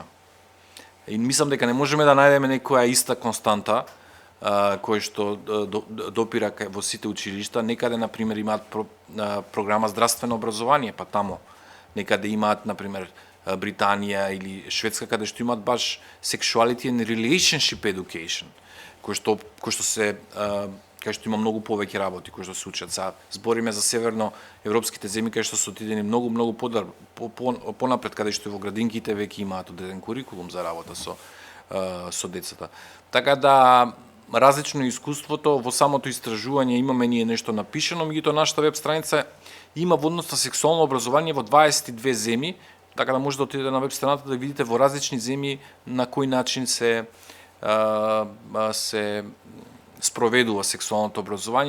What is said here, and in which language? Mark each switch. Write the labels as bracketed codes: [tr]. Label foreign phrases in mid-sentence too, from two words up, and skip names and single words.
[mk] И мислам дека не можеме да најдеме некоја иста константа кој што допира во сите училишта. Некаде, например, имаат програма здравствено образование, па тамо. Некаде имаат, например, Британија или Шведска, каде што имаат баш [en] sexuality and relationship education, [mk] кој што се кај што има многу повеќе работи кои што се учат. Збориме за северноевропските земји кај што се отидени многу понапред, каде што во градинките веќе имаат одреден курикулум за работа со децата. Така да различно искуството во самото истражување, имаме ние нешто напишано, меѓутоа нашата веб страница има во однос на сексуално образование во 22 земји, така да можете да отидете на веб страната да видите во различни земји на кој начин се спроведува сексуалното образование.